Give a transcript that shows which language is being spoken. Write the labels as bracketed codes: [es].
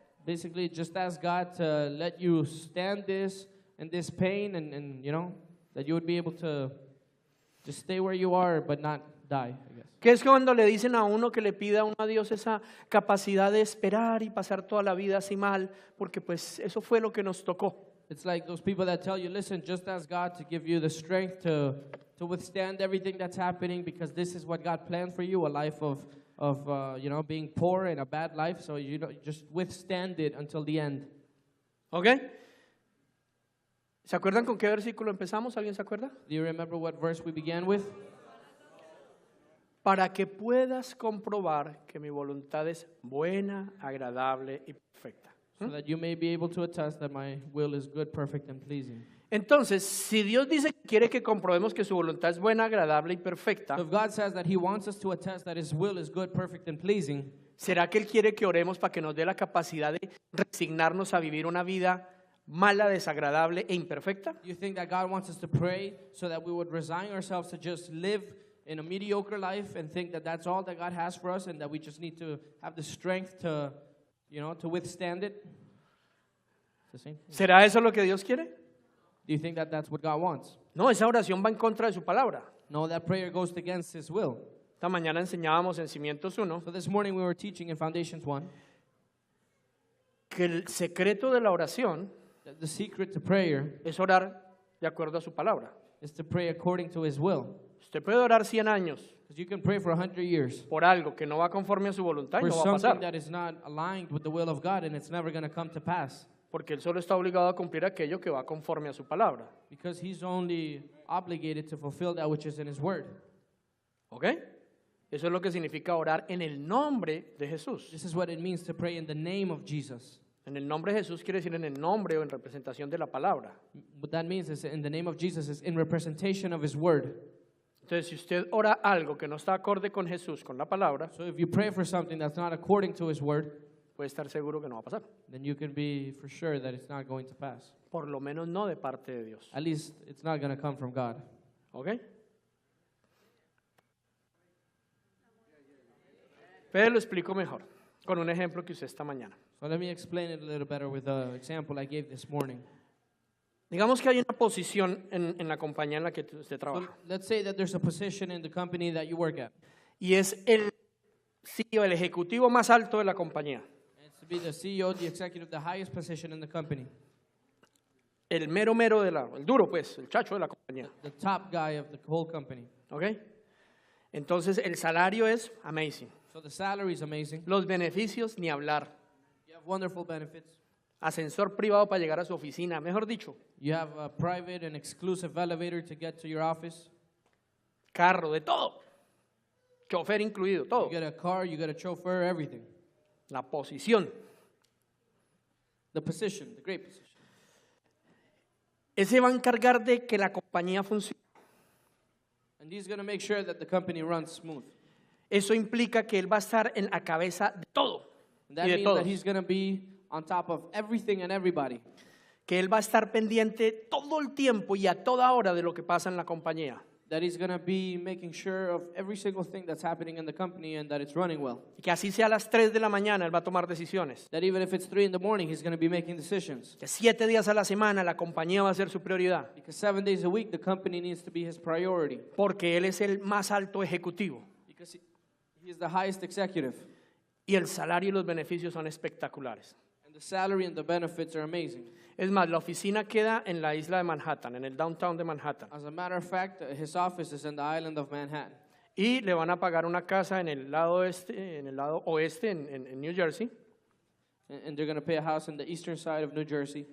[en] Basically, just ask God to let you stand this and this pain and that you would be able to just stay where you are but not die, I guess. [es] Que es cuando le dicen a uno que le pida a uno a Dios esa capacidad de esperar y pasar toda la vida así mal, porque pues eso fue lo que nos tocó. [en] It's like those people that tell you, listen, just ask God to give you the strength to withstand everything that's happening, because this is what God planned for you, a life of being poor and a bad life. So you just withstand it until the end. [es] ¿Ok? ¿Se acuerdan con qué versículo empezamos? ¿Alguien se acuerda? [en] Do you remember what verse we began with? [es] Para que puedas comprobar que mi voluntad es buena, agradable y perfecta. [en] So that you may be able to attest that my will is good, perfect, and pleasing. [es] Entonces, si Dios dice que quiere que comprobemos que su voluntad es buena, agradable y perfecta, [en] So if God says that He wants us to attest that His will is good, perfect, and pleasing, [es] ¿será que Él quiere que oremos para que nos dé la capacidad de resignarnos a vivir una vida mala, desagradable e imperfecta? [en] do you think that God wants us to pray so that we would resign ourselves to just live in a mediocre life and think that that's all that God has for us and that we just need to have the strength to withstand it? It's the same thing. [es] ¿Será eso lo que Dios quiere? [en] Do you think that that's what God wants? [es] No, esa oración va en contra de su palabra. [en] No, that prayer goes against His will. [es] Esta mañana enseñábamos en Cimientos 1 [en] So this morning we were teaching in Foundations 1 [es] que el secreto de la oración [en] that the secret to prayer [es] es orar de acuerdo a su palabra. [en] is to pray according to His will. [es] Usted puede orar 100 años [en] Because you can pray for 100 years [es] por algo que no va conforme a su voluntad y no va a [en] something that is not aligned with the will of God, and it's never going to come to pass. [es] porque Él solo está obligado a cumplir aquello que va conforme a su palabra. [en] Because He's only obligated to fulfill that which is in His word. [es] ¿Ok? Eso es lo que significa orar en el nombre de Jesús. [en] This is what it means to pray in the name of Jesus. [es] En el nombre de Jesús quiere decir en el nombre o en representación de la palabra. [en] What that means is in the name of Jesus is in representation of His word. [es] Entonces, si usted ora algo que no está acorde con Jesús, con la palabra, [en] So if you pray for something that's not according to His word, [es] puede estar seguro que no va a pasar. [en] then you can be for sure that it's not going to pass. [es] Por lo menos no de parte de Dios. [en] At least it's not going to come from God. [es] ¿Ok? Pero lo explico mejor con un ejemplo que usé esta mañana. [en] So let me explain it a little better with the example I gave this morning. [es] Digamos que hay una posición en la compañía en la que usted [en] So [es] trabaja [en] let's say that there's a position in the company that you work at. [es] y es el CEO, el ejecutivo más alto de la compañía, [en] It's to be the CEO, the executive, the highest position in the company. [es] el mero mero el duro pues, el chacho de la compañía. [en] The top guy of the whole company. [es] ¿Ok? Entonces el salario es amazing. [en] So the salary is amazing. [es] Los beneficios ni hablar. [en] You have wonderful benefits. [es] Ascensor privado para llegar a su oficina, mejor dicho, [en] You have a private and exclusive elevator to get to your office. [es] carro, de todo. Chofer incluido, [en] You [es] todo. [en] get a car, you get a chauffeur, everything. [es] La posición. [en] The position, the great position. [es] Ese va a encargar de que la compañía funcione. [en] And he's going to make sure that the company runs smooth. [es] Eso implica que él va a estar en la cabeza de todo [en] And that [es] y de [en] means [es] todos. [en] that he's going to be on top of everything and everybody. [es] Que él va a estar pendiente todo el tiempo y a toda hora de lo que pasa en la compañía. [en] That he's going to be making sure of every single thing that's happening in the company and that it's running well. [es] Y que así sea a las 3 de la mañana, él va a tomar decisiones. [en] That even if it's 3 in the morning, he's going to be making decisions. [es] Que 7 días a la semana la compañía va a ser su prioridad. [en] Because 7 days a week, the company needs to be his priority. [es] Porque él es el más alto ejecutivo. [en] Because he is the highest executive. [es] Y el salario y los beneficios son espectaculares. [en] And the salary and the benefits are amazing. [es] Es más, la oficina queda en la isla de Manhattan, en el downtown de Manhattan. [en] As a matter of fact, his office is in the island of Manhattan. [es] Y le van a pagar una casa en el lado oeste, en New Jersey. [en] And they're going to pay a house in the eastern side of New Jersey.